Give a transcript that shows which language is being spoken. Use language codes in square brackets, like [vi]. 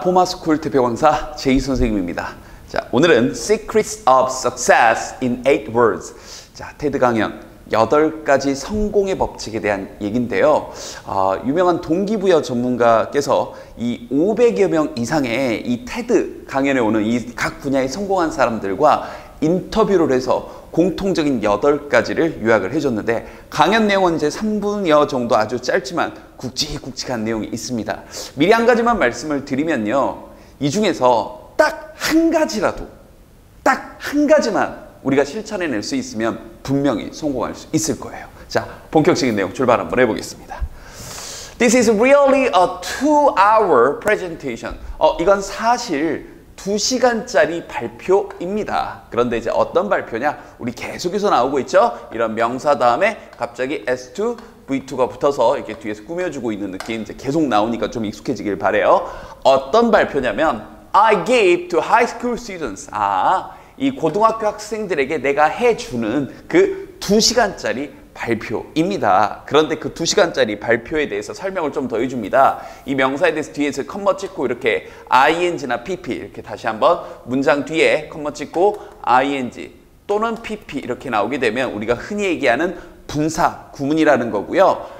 [ko] 포마스쿨 대표강사 제이 선생님입니다. 자, 오늘은 [en] Secrets of Success in 8 Words. [ko] 자, 테드 강연 8가지 성공의 법칙에 대한 얘기인데요. 유명한 동기부여 전문가께서 이 500여 명 이상의 이 테드 강연에 오는 이 각 분야에 성공한 사람들과 인터뷰를 해서 공통적인 8가지를 요약을 해줬는데, 강연 내용은 이제 3분여 정도 아주 짧지만 굵직굵직한 내용이 있습니다. 미리 한 가지만 말씀을 드리면요, 이 중에서 딱 한 가지라도, 딱 한 가지만 우리가 실천해낼 수 있으면 분명히 성공할 수 있을 거예요. 자, 본격적인 내용 출발 한번 해보겠습니다. [en] This is really a 2-hour presentation. [ko] 이건 사실 2시간짜리 발표입니다. 그런데 이제 어떤 발표냐? 우리 계속해서 나오고 있죠? 이런 명사 다음에 갑자기 S2, V2가 붙어서 이렇게 뒤에서 꾸며주고 있는 느낌, 이제 계속 나오니까 좀 익숙해지길 바래요. 어떤 발표냐면 [en] I gave to high school students. [ko] 이 고등학교 학생들에게 내가 해주는 그 2시간짜리 발표입니다. 그런데 그 2시간짜리 발표에 대해서 설명을 좀 더 해줍니다. 이 명사에 대해서 뒤에서 컴마 찍고 이렇게 ing나 pp 이렇게 다시 한번 문장 뒤에 컴마 찍고 ing 또는 pp 이렇게 나오게 되면 우리가 흔히 얘기하는 분사 구문이라는 거고요.